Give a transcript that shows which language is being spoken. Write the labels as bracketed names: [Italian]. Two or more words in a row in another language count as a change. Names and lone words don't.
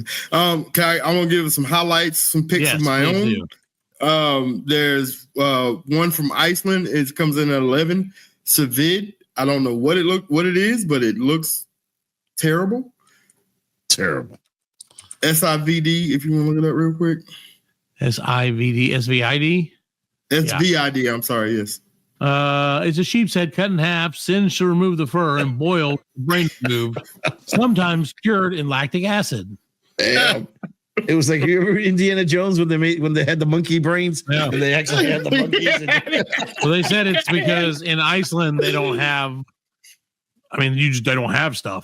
[English] I'm gonna give it some highlights, some picks of my own. There's one from Iceland. It comes in at 11. Civid. I don't know what it is, but it looks terrible. Terrible. SIVD, if you want to look it up real quick. SIVD, SVID? SVID, I'm sorry, yes. It's a sheep's head cut in half, singed to remove the fur, and boiled, brain removed, sometimes cured in lactic acid. Damn. It was like, you remember Indiana Jones when they had the monkey brains? Yeah. And they actually had the monkeys. So they said it's because in Iceland they don't have I mean, they don't have stuff.